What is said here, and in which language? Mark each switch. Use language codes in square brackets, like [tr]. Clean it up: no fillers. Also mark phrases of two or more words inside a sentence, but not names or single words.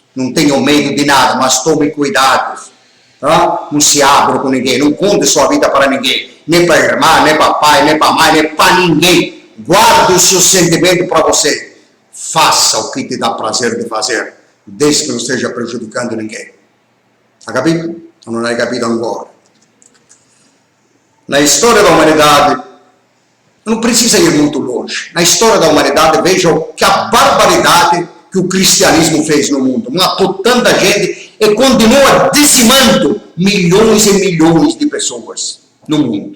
[pt] Não tenham medo de nada, mas tomem cuidados. Tá? Não se abram com ninguém, não conte sua vida para ninguém. Nem para a irmã, nem para pai, nem para mãe, nem para ninguém. Guarde o seu sentimento para você. Faça o que te dá prazer de fazer, desde que não esteja prejudicando ninguém. [it] Ha capito? [pt] Ou não [it] hai capito ancora? [pt] Na história da humanidade, não precisa ir muito longe. Na história da humanidade, veja que a barbaridade que o cristianismo fez no mundo. Matou tanta gente e continua dizimando milhões e milhões de pessoas no mundo.